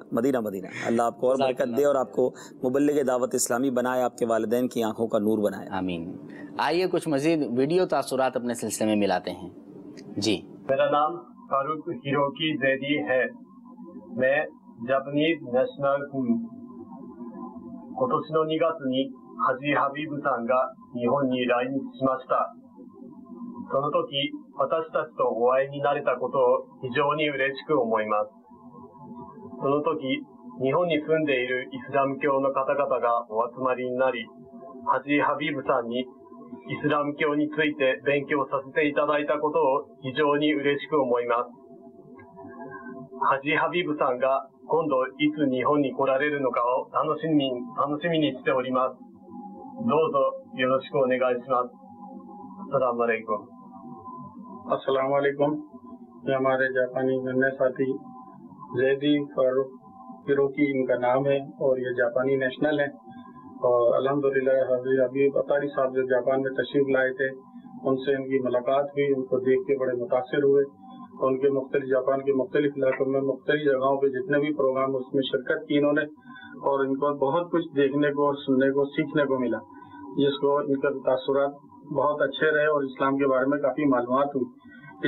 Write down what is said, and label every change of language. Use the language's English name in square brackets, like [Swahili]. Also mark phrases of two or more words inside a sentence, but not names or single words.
[Urdu] مدینہ اللہ آپ کو اور برکت دے اور آپ کو مبلغ دعوت اسلامی بنائے، آپ کے والدین کی آنکھوں کا نور بنائے. آمین. آئیے کچھ مزید ویڈیو تاثرات اپنے سلسلے میں ملاتے ہیں. جی میرا نام فاروق ہیروکی زیدی ہے، میں [English] Japanese national [Urdu] ہوں. [Japanese] 今年の2月にハジ・ハビブさんが日本に来日しました。その時、私たちとお会いになれたことを非常に嬉しく思います。その時、日本に住んでいるイスラム教の方々がお集まりになり、ハジ・ハビブさんにイスラム教について勉強させていただいたことを非常に嬉しく思います。ハジ・ハビブさんが今度いつ日本に来られるのかを楽しみにしております。どうぞよろしくお願いします。アスサラムアレイコン。 [Urdu] السلام علیکم. یہ ہمارے جاپانی ننھے ساتھی زیدی فروکی ان کا نام ہے اور یہ جاپانی نیشنل ہے. اور الحمدللہ حبیب عطاری صاحب جو جاپان میں تشریف لائے تھے، ان سے ان کی ملاقات ہوئی، ان کو دیکھ کے بڑے متاثر ہوئے. ان کے مختلف جاپان کے مختلف علاقوں میں مختلف جگہوں پے جتنے بھی پروگرام اس میں شرکت کی انہوں نے، اور ان کو بہت کچھ دیکھنے کو اور سننے کو سیکھنے کو ملا، جس کو ان کا تاثرات بہت اچھے رہے اور اسلام کے بارے میں کافی معلومات ہوئی.